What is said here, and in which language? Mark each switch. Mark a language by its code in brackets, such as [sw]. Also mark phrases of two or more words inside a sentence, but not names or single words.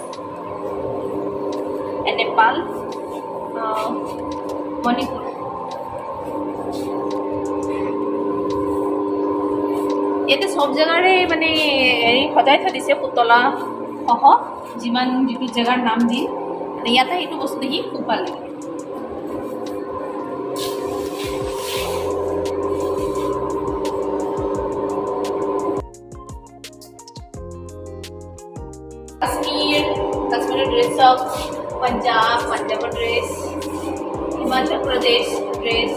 [as] নেপাল মণিপুৰ ইয়াতে সব জেগাৰে মানে হেৰি সজাই থৈ দিছে পুতলা সহ যিমান যিটো জেগাৰ নাম দি ইয়াতে এইটো বস্তু দেখি খুব ভাল লাগে [en] Kashmir dress of Punjab dress Himachal Pradesh dress